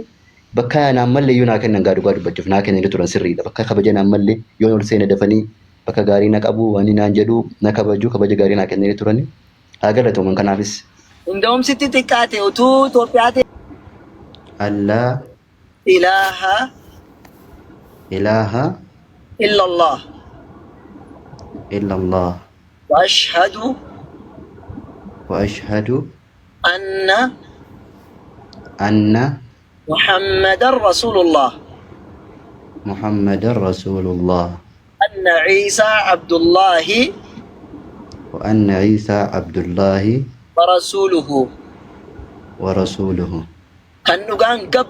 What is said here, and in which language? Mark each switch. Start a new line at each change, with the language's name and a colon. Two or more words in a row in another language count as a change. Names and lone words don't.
Oromo: Bakka naan mallee yoo naa kennan gaa dhugaa dubbachuuf naa kennanii turan sirriidha. Bakka kabaja naan mallee yoo ol seena dafanii bakka gaarii na qabu waan naan jedhu na kabaju kabaja gaarii naa kennanii turani. Haa galatooman kanaafis. Indoom sitti xiqqaate utuu Itoophiyaa ta'e.
Arabic: Allah. Ilaaha. Illallah. وأشهد. Anna. محمد رسول الله أن عيسى عبد الله ورسوله كان نغان